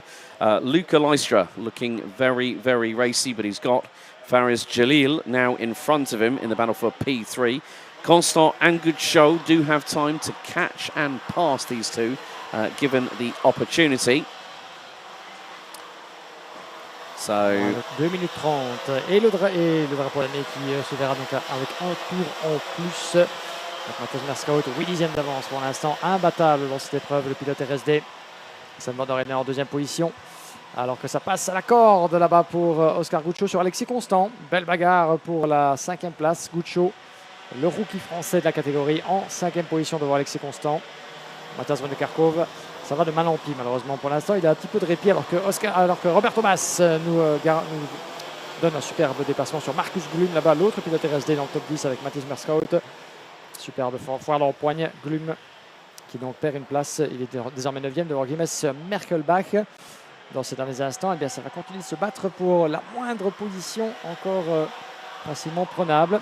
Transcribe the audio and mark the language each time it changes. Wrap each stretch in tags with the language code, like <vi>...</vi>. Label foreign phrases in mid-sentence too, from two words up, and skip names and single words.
<en>Luca Leistra looking very, very racy, but he's got Faris Jalil now in front of him in the battle for P3. Constant and Gudshaw do have time to catch and pass these two, given the opportunity. So</en> <fr>2 minutes 30 et le drapeau d'année qui se verra donc avec un tour en plus. Donc Matthias Merskaut, 8 dixièmes d'avance pour l'instant, imbattable dans cette épreuve, le pilote RSD. Sam van der Heyden en 2e position, alors que ça passe à la corde là-bas pour Oscar Gudshaw sur Alexis Constant. Belle bagarre pour la 5e place. Gudshaw, le rookie français de la catégorie, en 5e position devant Alexis Constant. Matthias van der Kerkhoff, ça va de mal en pis malheureusement pour l'instant. Il a un petit peu de répit alors que Roberto Baz nous donne un superbe dépassement sur Marcus Gloom là-bas, l'autre pilote RSD dans le top 10 avec Matthias Merskaut. Superbe foire dans le poignet. Gloom qui donc perd une place. Il est désormais 9e devant Guillaume Merkelbach. Dans ces derniers instants, eh bien, ça va continuer de se battre pour la moindre position encore facilement prenable.</fr>